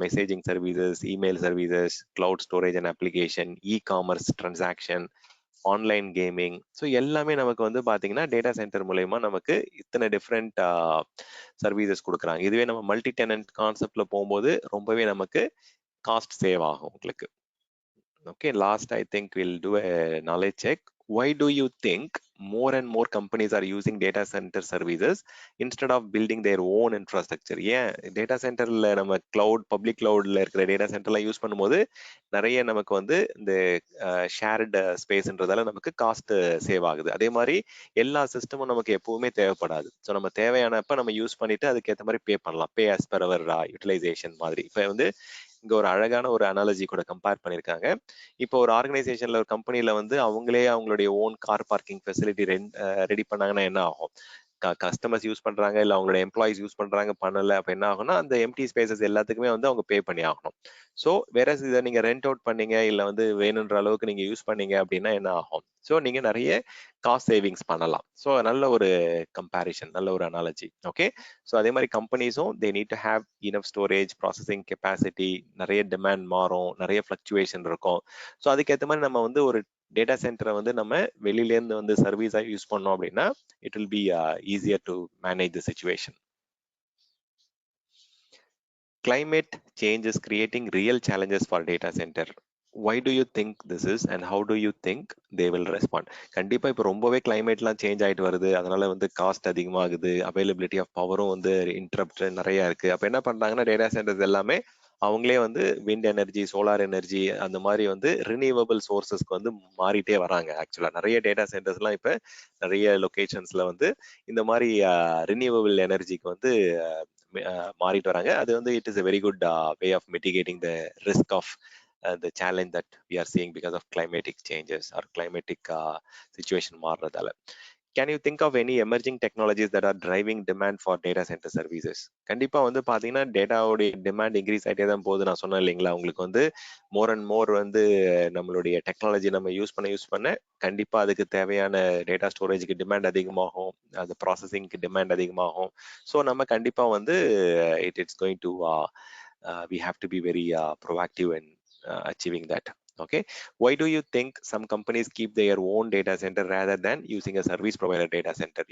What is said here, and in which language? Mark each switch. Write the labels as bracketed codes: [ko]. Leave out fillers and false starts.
[en] Messaging services, email services, cloud storage and application, e commerce transaction, online gaming. [ta] So எல்லாமே நமக்கு வந்து பார்த்தீங்கன்னா data centre மூலயமா நமக்கு இத்தனை டிஃப்ரெண்ட் சர்வீசஸ் கொடுக்குறாங்க. இதுவே நம்ம மல்டி டெனன்ட் கான்செப்ட்ல போகும்போது ரொம்பவே நமக்கு காஸ்ட் சேவ் ஆகும் உங்களுக்கு. [en] Okay, last I think we'll do a knowledge check. Why do you think more and more companies are using data center services instead of building their own infrastructure? [ta] ஏன் data சென்டர்ல நம்ம public கிளவுட்ல இருக்கிற data சென்டர்லாம் use பண்ணும்போது நிறைய நமக்கு வந்து இந்த shared ஸ்பேஸ்ன்றதால நமக்கு காஸ்ட் சேவ் ஆகுது. அதே மாதிரி எல்லா சிஸ்டமும் நமக்கு எப்பவுமே தேவைப்படாது. ஸோ நம்ம தேவையானப்ப நம்ம யூஸ் பண்ணிட்டு அதுக்கேற்ற மாதிரி பே பண்ணலாம். Pay as per hour utilisation மாதிரி. இப்போ வந்து இங்க ஒரு அழகான ஒரு அனாலஜி கூட கம்பேர் பண்ணியிருக்காங்க. இப்போ ஒரு ஆர்கனைசேஷன்ல ஒரு கம்பெனில வந்து அவங்களே அவங்களுடைய own car parking facility ready பண்ணாங்கன்னா என்ன ஆகும்? கஸ்டமர்ஸ் யூஸ் பண்றாங்க, இல்ல அவங்களோட எம்ப்ளாயிஸ் யூஸ் பண்றாங்க, பண்ணல அப்ப என்ன ஆகும்னா அந்த எம்டி ஸ்பேசஸ் எல்லாத்துக்குமே வந்து அவங்க பே பண்ணி ஆகணும். ஸோ வேற இதை நீங்க ரெண்ட் அவுட் பண்ணீங்க, இல்ல வந்து வேணுன்ற அளவுக்கு நீங்க யூஸ் பண்ணீங்க அப்படின்னா என்ன ஆகும்? ஸோ நீங்க நிறைய காஸ்ட் சேவிங்ஸ் பண்ணலாம். ஸோ நல்ல ஒரு கம்பேரிஷன், நல்ல ஒரு அனாலஜி. ஓகே, ஸோ அதே மாதிரி கம்பெனிஸும் they need to have enough storage, processing capacity, நிறைய டிமாண்ட் மாறும், நிறைய ஃபிளக்சுவேஷன் இருக்கும். ஸோ அதுக்கேற்ற மாதிரி நம்ம வந்து ஒரு டேட்டா சென்டரை வந்து நம்ம வெளியிலேருந்து வந்து சர்வீஸாக யூஸ் பண்ணோம் அப்படின்னா it will be easier to manage the situation. [en] Climate change is creating real challenges for data center. Why do you think this is and how do you think they will respond? [ta] கண்டிப்பா இப்போ ரொம்பவே கிளைமேட்லாம் change ஆயிட்டு வருது. அதனால வந்து cost அதிகமாகுது, availability of பவரும் வந்து இன்டரப்ட் நிறைய இருக்கு. அப்ப என்ன பண்றாங்கன்னா டேட்டா சென்டர்ஸ் எல்லாமே அவங்களே வந்து விண்ட் எனர்ஜி, சோலார் எனர்ஜி அந்த மாதிரி வந்து ரினியூவபிள் சோர்சஸ்க்கு வந்து மாறிட்டே வராங்க. ஆக்சுவலா நிறைய டேட்டா சென்டர்ஸ்லாம் இப்ப நிறைய லொகேஷன்ஸ்ல வந்து இந்த மாதிரி ரினியூவபிள் எனர்ஜிக்கு வந்து மாறிட்டு வராங்க. [en] அது வந்து it is a very good way of mitigating the risk of the challenge that we are seeing because of climatic changes or climatic situation மாறுறதால. [ta] Can you think of any emerging technologies that are driving demand for data center services? கண்டிப்பா வந்து பாத்தீங்கன்னா டேட்டாவோட demand increase ஆகிட்டே தான் போகுது. நான் சொன்னேன் இல்லைங்களா உங்களுக்கு வந்து மோர் அண்ட் மோர் வந்து நம்மளுடைய டெக்னாலஜி நம்ம யூஸ் பண்ண கண்டிப்பா அதுக்கு தேவையான டேட்டா ஸ்டோரேஜுக்கு டிமாண்ட் அதிகமாகும், அது ப்ராசஸிங்க்கு டிமாண்ட் அதிகமாகும். [en] So நம்ம கண்டிப்பா வந்து it's going to we have to be very proactive in achieving that. Okay, why do you think some companies keep their own data center rather than using a service provider data center?